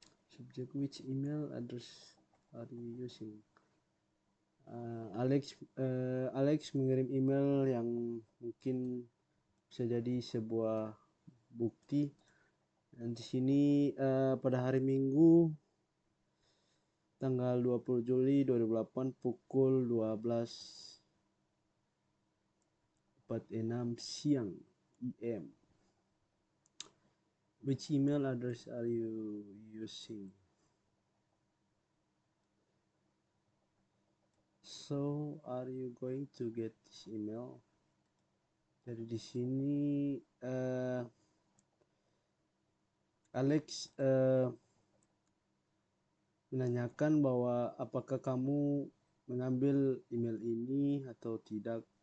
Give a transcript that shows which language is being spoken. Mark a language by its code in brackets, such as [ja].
[en] Subject, which email address are you using? [id] Alex mengirim email yang mungkin bisa jadi sebuah bukti. Dan di sini pada hari Minggu tanggal 20 Juli 2008 pukul 12.46 siang IM. [en] Which email address are you using? So, are you going to get this email? [id] Jadi di sini Alex menanyakan bahwa apakah kamu mengambil email ini atau tidak.